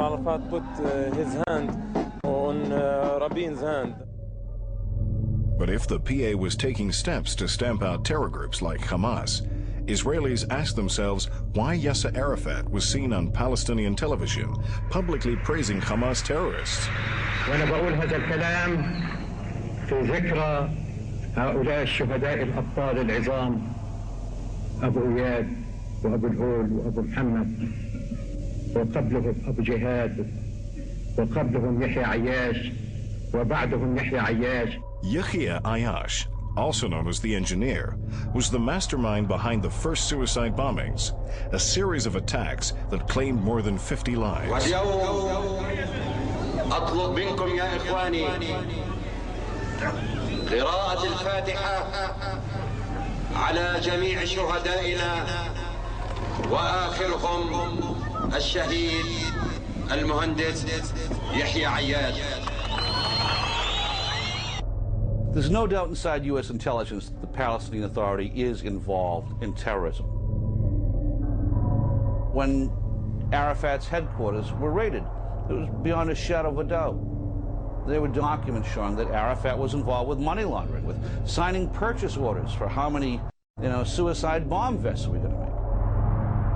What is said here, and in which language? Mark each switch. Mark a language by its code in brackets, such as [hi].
[en] Arafat put his hand on Rabin's hand. But if the PA was taking steps to stamp out terror groups like Hamas, Israelis asked themselves why Yasser Arafat was seen on Palestinian television publicly praising Hamas terrorists. [ar] وأنا بقول هذا الكلام في ذكرى هؤلاء الشهداء الأبطال العظام أبو إياد وأبو الهول وأبو محمد وقبلهم أبو جهاد وقبلهم يحيى عياش وبعدهم يحيى عياش. [en] Yahya Ayash, also known as the engineer, was the mastermind behind the first suicide bombings, a series of attacks that claimed more than 50 lives. [ar] أطلب منكم يا إخواني قراءة الفاتحة على جميع شهدائنا وآخرهم الشهيد المهندس يحيى عياش. [en] There's no doubt inside U.S. intelligence that the Palestinian Authority is involved in terrorism. When Arafat's headquarters were raided, it was beyond a shadow of a doubt. There were documents showing that Arafat was involved with money laundering, with signing purchase orders for how many, suicide bomb vests we're going to make.